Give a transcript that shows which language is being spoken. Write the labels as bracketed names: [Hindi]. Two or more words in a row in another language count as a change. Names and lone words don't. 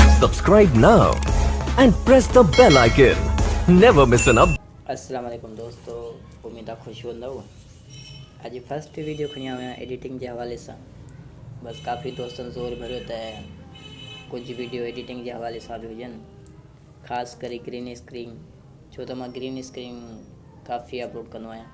[English] Subscribe now and press the bell icon. Never miss an update. [Arabic] السلام عليكم [Sindhi] दोस्तों, उम्मीद आहे ख़ुशि हूंदव। अॼु [English] first video [Sindhi] खणी आयो आहियां एडिटिंग जे हवाले सां। बसि काफ़ी दोस्तनि ज़ोर भरियो त कुझु [English] video editing [Sindhi] जे हवाले सां बि हुजनि, ख़ासि करे [English] green screen, [Sindhi] छो त मां [English] green screen [Sindhi] काफ़ी अपलोड कंदो आहियां।